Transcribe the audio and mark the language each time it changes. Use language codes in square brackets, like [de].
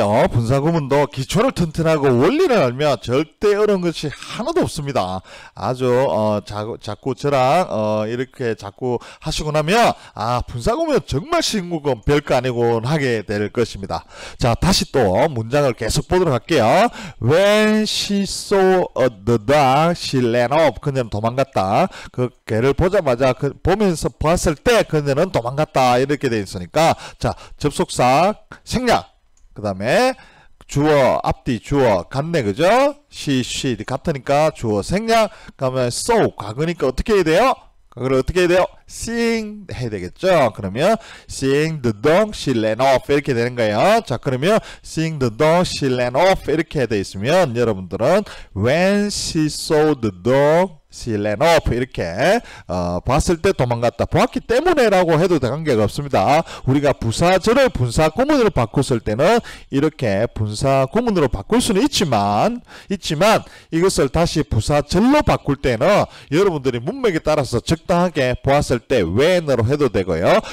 [ko] 분사구문도 기초를 튼튼하고 원리를 알면 절대 어려운 것이 하나도 없습니다. 아주 자꾸 저랑 이렇게 자꾸 하시고 나면 분사구문 정말 쉬운 건 별거 아니고 하게 될 것입니다. 자, 다시 또 문장을 계속 보도록 할게요. [en] When she saw the dog, she ran off. [ko] 그녀는 도망갔다. 그 개를 보자마자 보면서 봤을 때 그녀는 도망갔다. 이렇게 돼 있으니까, 자, 접속사 생략. 그 다음에 주어, 앞뒤 주어 같네, 그죠? she 같으니까 주어 생략. 그러면 so 과거니까 어떻게 해야 돼요? 그걸 어떻게 해야 돼요? seeing 해야 되겠죠? 그러면 [en] seeing the dog, she ran off [ko] 이렇게 되는 거예요. 자, 그러면 [en] seeing the dog, she ran off [ko] 이렇게 돼 있으면 여러분들은 [en] when she saw the dog, she ran off [ko] 이렇게 봤을 때 도망갔다. 보았기 때문에 라고 해도 관계가 없습니다. 우리가 부사절을 분사구문으로 바꿨을 때는 이렇게 분사구문으로 바꿀 수는 있지만 이것을 다시 부사절로 바꿀 때는 여러분들이 문맥에 따라서 적당하게 보았을 때 when으로 해도 되고요.